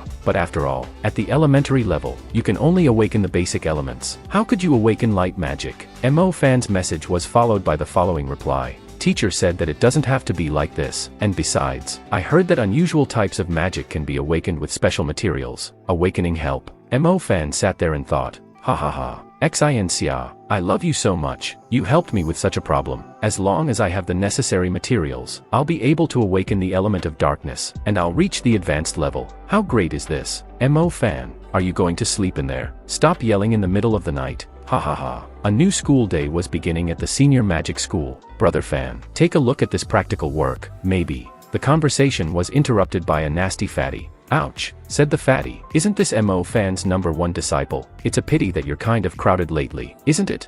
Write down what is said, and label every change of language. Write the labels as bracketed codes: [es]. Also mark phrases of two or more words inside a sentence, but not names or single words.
[en] But after all, at the elementary level, you can only awaken the basic elements. How could you awaken light magic? Mo Fan's message was followed by the following reply. Teacher said that it doesn't have to be like this, and besides, I heard that unusual types of magic can be awakened with special materials. Awakening help. Mo Fan sat there and thought, ha ha ha. Xinxia, I love you so much. You helped me with such a problem. As long as I have the necessary materials, I'll be able to awaken the element of darkness, and I'll reach the advanced level. How great is this? Mo Fan, are you going to sleep in there? Stop yelling in the middle of the night. Ha ha ha. A new school day was beginning at the senior magic school. Brother Fan, take a look at this practical work, maybe. The conversation was interrupted by a nasty fatty. Ouch, said the fatty. Isn't this MO fan's #1 disciple? It's a pity that you're kind of crowded lately, isn't it?